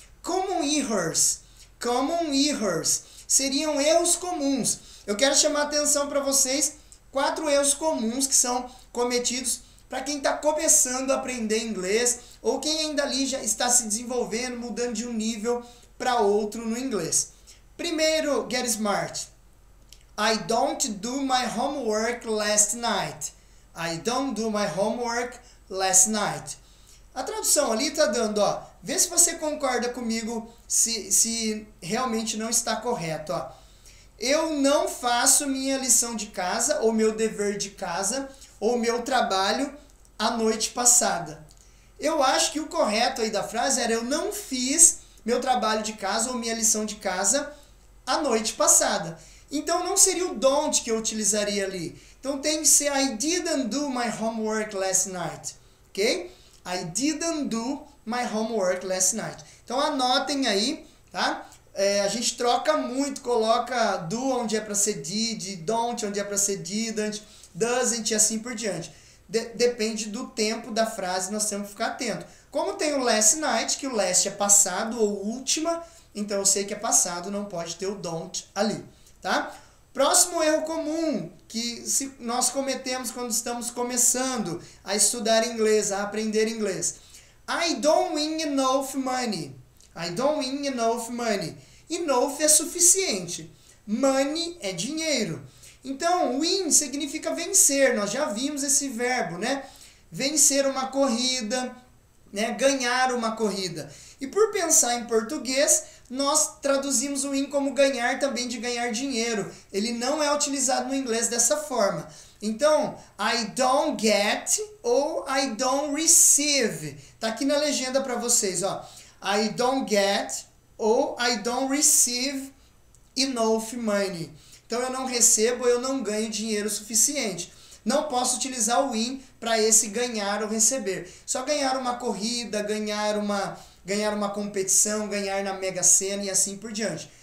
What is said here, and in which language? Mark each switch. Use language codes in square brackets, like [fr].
[en] Common errors. Common errors [pt] seriam erros comuns. Eu quero chamar a atenção para vocês 4 erros comuns que são cometidos para quem está começando a aprender inglês ou quem ainda ali já está se desenvolvendo, mudando de um nível para outro no inglês. Primeiro, [en] Get Smart. I don't do my homework last night. I don't do my homework last night. [pt] A tradução ali está dando, ó, vê se você concorda comigo se realmente não está correto, ó. Eu não faço minha lição de casa, ou meu dever de casa, ou meu trabalho a noite passada. Eu acho que o correto aí da frase era eu não fiz meu trabalho de casa ou minha lição de casa a noite passada. Então não seria o don't que eu utilizaria ali. Então tem que ser [en] I didn't do my homework last night. [pt] Ok? [en] I didn't do my homework last night. [pt] Então anotem aí, tá? A gente troca muito, coloca do onde é para ser did, don't onde é para ser didn't, doesn't e assim por diante. Depende do tempo da frase, nós temos que ficar atento. Como tem o last night, que o last é passado ou última, então eu sei que é passado, não pode ter o don't ali, tá? Próximo erro comum que nós cometemos quando estamos começando a estudar inglês, a aprender inglês. [en] I don't win enough money. I don't win enough money. [pt] Enough é suficiente. Money é dinheiro. Então, win significa vencer. Nós já vimos esse verbo, né? Vencer uma corrida, né? Ganhar uma corrida. E por pensar em português, nós traduzimos o win como ganhar também, de ganhar dinheiro. Ele não é utilizado no inglês dessa forma. Então, [en] I don't get [pt] ou [en] I don't receive. [pt] Tá aqui na legenda para vocês, ó. [en] I don't get ou I don't receive enough money. [pt] Então, eu não recebo ou eu não ganho dinheiro suficiente. Não posso utilizar o win para esse ganhar ou receber. Só ganhar uma corrida, ganhar uma competição, ganhar na Mega Sena e assim por diante.